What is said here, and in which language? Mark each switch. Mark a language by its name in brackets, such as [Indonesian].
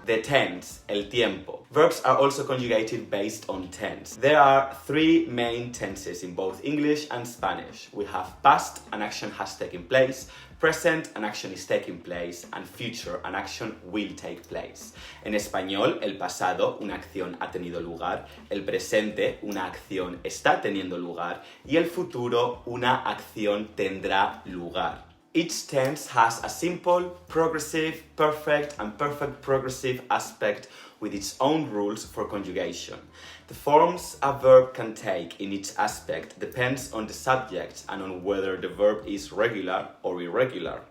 [English] The tense, [Spanish] el tiempo. [English] Verbs are also conjugated based on tense. There are 3 main tenses in both English and Spanish. We have past, an action has taken place, present, an action is taking place, and future, an action will take place. [Spanish] En español, el pasado, una acción ha tenido lugar, el presente, una acción está teniendo lugar, y el futuro, una acción tendrá lugar. [English] Each tense has a simple, progressive, perfect, and perfect progressive aspect with its own rules for conjugation. The forms a verb can take in each aspect depends on the subject and on whether the verb is regular or irregular.